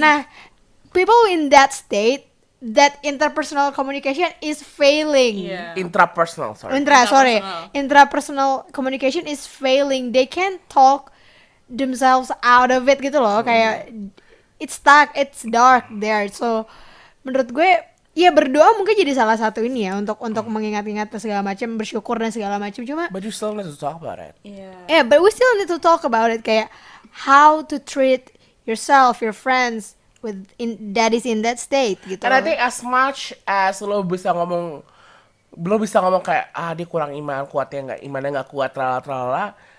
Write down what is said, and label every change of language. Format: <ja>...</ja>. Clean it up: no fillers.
<en>Nah, people in that state, that interpersonal communication is failing.</en> <id>Iya.</id> <en>Intrapersonal, sorry. Intrapersonal communication is failing. They can't talk themselves out of it</en> <id>gitu loh. Kayak</id> <en>it's stuck, it's dark there.</en> <id>So menurut gue, ya berdoa mungkin jadi salah satu ini ya, untuk mengingat-ingat segala macam, bersyukur dan segala macam. Cuma</id> <en>But you still need to talk about it.</en> <id>Iya.</id> <en>but we still need to talk about it,</en> <id>kayak</id> <en>how to treat yourself, your friends that is in that state</en> <id>gitu.</id> <en>And I think as much as</en> <id>lo bisa ngomong belum bisa ngomong kayak dia kurang imannya nggak kuat tralala.</id>